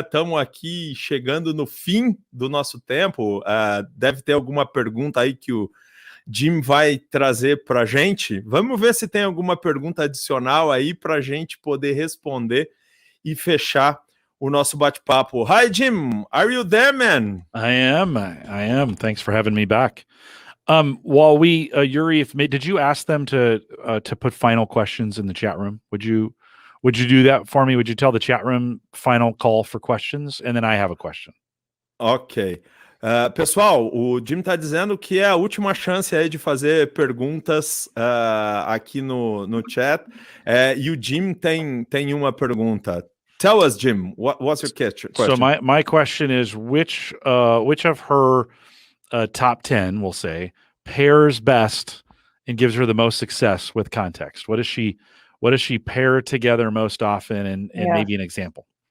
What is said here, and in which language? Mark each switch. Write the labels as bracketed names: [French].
[Portuguese] Estamos aqui chegando no fim do nosso tempo. Deve ter alguma pergunta aí que o Jim vai trazer para a gente. Vamos ver se tem alguma pergunta adicional aí para a gente poder responder e fechar o nosso bate-papo. [English] Hi, Jim. Are you there, man? I am. Thanks for having me back. While we, Yuri, did you ask them to put final questions in the chat room? Would you do that for me? Would you tell the chat room final call for questions? And then I have a question. Ok. [Portuguese] Pessoal, o Jim está dizendo que é a última chance aí de fazer perguntas aqui no chat. E o Jim tem uma pergunta. [English] Tell us, Jim, what's your question? So my question is, which of her top 10, we'll say, pairs best and gives her the most success with context? What does she pair together most often, and maybe an example?